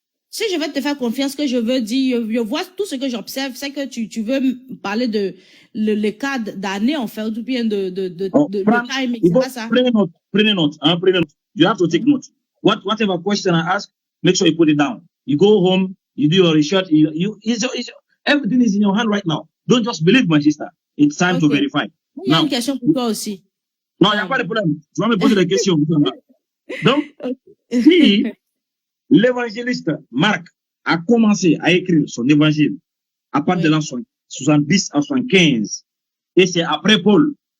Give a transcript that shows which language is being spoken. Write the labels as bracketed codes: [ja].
[fr] Si je vais te faire confiance, que je veux dire, je vois tout ce que j'observe, c'est que tu veux me parler de le cas d'année, en fait, ou bien de timing, c'est pas ça. Prenez note. [en] You have to take note. Whatever question I ask, make sure you put it down. You go home, you do your research, everything is in your hand right now. Don't just believe my sister. It's time to verify. [fr] Il y a une question pour toi aussi. Non, il n'y a pas de problème. Tu vas me poser des questions. Donc, si l'évangéliste Marc a commencé à écrire son évangile à partir de l'an 70 à 75, et c'est après Paul.